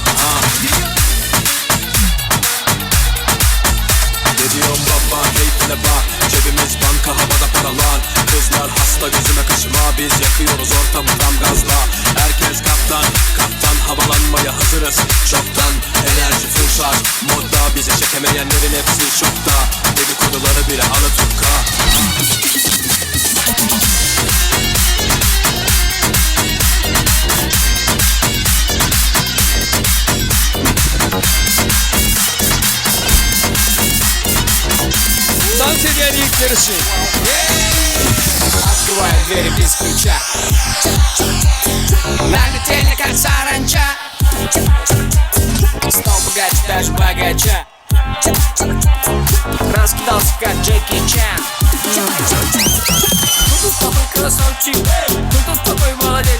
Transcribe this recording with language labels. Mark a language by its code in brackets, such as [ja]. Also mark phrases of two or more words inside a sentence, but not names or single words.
[tr] Ne diyorum baba keyfine bak Cebimiz banka havada paralar Kızlar hasta gözüme kaşıma Biz yakıyoruz ortamı tam gazla Herkes kaptan Kaptan havalanmaya hazırız Çoktan enerji full şarj Modda bizi çekemeyenlerin hepsi şokta Dedikoduları bile Alaturka Dans eden ilk yarışı. [ru] Открывай двери без ключа. Налетели как саранча. Стал богаче, даже богача. Раскидался как Джеки Чан. Кто-то с тобой красавчик, кто-то с тобой молодец.